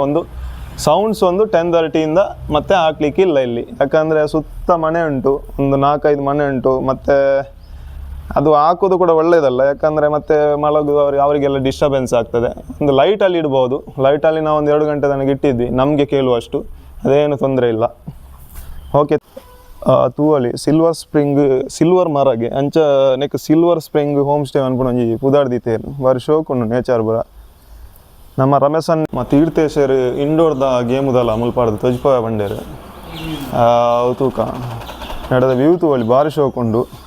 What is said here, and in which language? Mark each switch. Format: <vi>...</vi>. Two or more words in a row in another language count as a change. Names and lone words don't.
<kn>ಒಂದು ಸೌಂಡ್ಸ್ ಒಂದು 10:30 ಮತ್ತೆ ಹಾಕ್ಲಿಕ್ಕಿಲ್ಲ ಇಲ್ಲಿ, ಯಾಕಂದರೆ ಸುತ್ತ ಮನೆ ಉಂಟು, ಒಂದು 4-5 ಮನೆ ಉಂಟು. ಮತ್ತು ಅದು ಹಾಕೋದು ಕೂಡ ಒಳ್ಳೆಯದಲ್ಲ, ಯಾಕಂದರೆ ಮತ್ತೆ ಅವರಿಗೆಲ್ಲ ಡಿಸ್ಟರ್ಬೆನ್ಸ್ ಆಗ್ತದೆ. ಒಂದು ಲೈಟಲ್ಲಿ ಇಡ್ಬೋದು, ಲೈಟಲ್ಲಿ ನಾವು ಒಂದು 2 ಗಂಟೆ ತನಕ ಇಟ್ಟಿದ್ವಿ, ನಮಗೆ ಕೇಳುವಷ್ಟು, ಅದೇನು ತೊಂದರೆ ಇಲ್ಲ. ಓಕೆ.</kn> <tcy>ತೂವೊಲಿ ಸಿಲ್ವರ್ ಮರಗೆ ಅಂಚ ನೆಕ್ ಸಿಲ್ವರ್ ಸ್ಪ್ರಿಂಗ್ ಹೋಮ್ ಸ್ಟೇ ಅನ್ಕೊಂಡು ಒಂಜಿ ಪುದಾರ್ದಿತ್ತೇರು ಬಾರಿ ಶೋಕುಂಡು ನೇಚರ್ ಬರ. ನಮ್ಮ ರಮೇಶನ್ ತೀರ್ಥೇಶ್ವರ್ ಇಂಡೋರ್ದ ಗೇಮುದಲ್ಲ ಮುಲ್ಪಾಡ್ದು ತೊಜ್ಪ ಬಂಡೇರು ತೂಕ ನಡೆದ ವ್ಯೂ ತೂವೊಲಿ ಭಾರಿ ಶೋಕುಂಡು.</tcy>